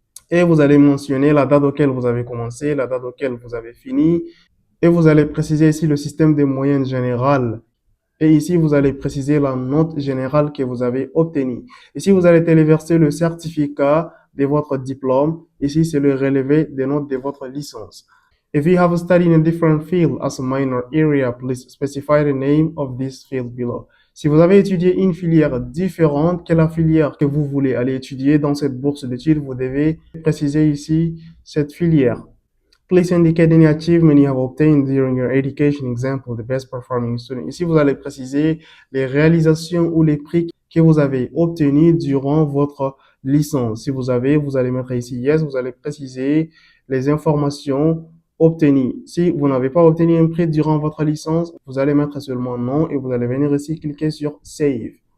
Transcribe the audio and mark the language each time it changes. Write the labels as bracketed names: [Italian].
[French] Et vous allez mentionner la date auquel vous avez commencé, la date auquel vous avez fini. Et vous allez préciser ici le système de moyenne générale. Et ici, vous allez préciser la note générale que vous avez obtenue. Ici, vous allez téléverser le certificat de votre diplôme. Ici, c'est le relevé des notes de votre licence. [English] If you have studied in a different field as a minor area, please specify the name of this field below. [French] Si vous avez étudié une filière différente que la filière que vous voulez aller étudier dans cette bourse d'études, vous devez préciser ici cette filière. [English] Please indicate any achievement you have obtained during your education, example, the best performing student. [French] Ici, vous allez préciser les réalisations ou les prix que vous avez obtenus durant votre licence. Si vous avez, vous allez mettre ici yes, vous allez préciser les informations obtenues. Si vous n'avez pas obtenu un prix durant votre licence, vous allez mettre seulement non et vous allez venir ici cliquer sur Save.